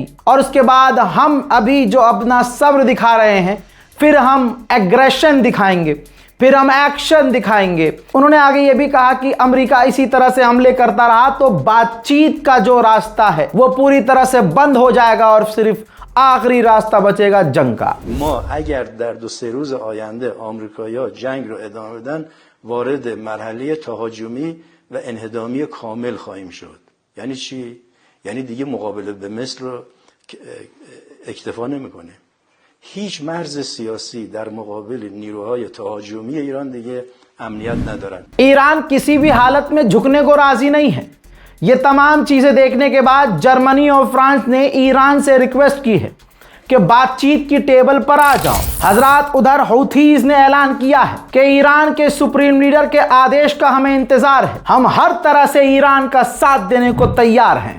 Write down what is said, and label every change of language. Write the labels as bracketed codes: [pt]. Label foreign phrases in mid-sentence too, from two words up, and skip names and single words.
[hi] और उसके बाद हम अभी जो अपना सब्र दिखा रहे हैं, फिर हम एग्रेशन दिखाएंगे, फिर हम एक्शन दिखाएंगे। उन्होंने आगे ये भी कहा कि अमेरिका इसी तरह से हमले करता रहा तो बातचीत का जो रास्ता है वो पूरी तरह से बंद हो जाएगा और सिर्फ आखिरी रास्ता बचेगा जंग का। [fa] ما اگر در 2-3 روز آینده آمریکایی‌ها جنگ رو ادامه بدن وارد مرحله تهاجمی و انهدامی کامل خواهیم شد. یعنی چی؟ یعنی دیگه مقابله به مصر رو اکتفا نمی‌کنه. هیچ مرز سیاسی در مقابل نیروهای تهاجمی ایران دیگه امنیت ندارن. [hi] ईरान किसी भी हालत में झुकने को राजी नहीं है। ये तमाम चीजें देखने के बाद जर्मनी और फ्रांस ने ईरान से रिक्वेस्ट की है कि बातचीत की टेबल पर आ जाओ। हजरात, उधर हौथीज ने ऐलान किया है कि ईरान के [en] supreme leader [hi] के आदेश का हमें इंतजार है, हम हर तरह से ईरान का साथ देने को तैयार हैं।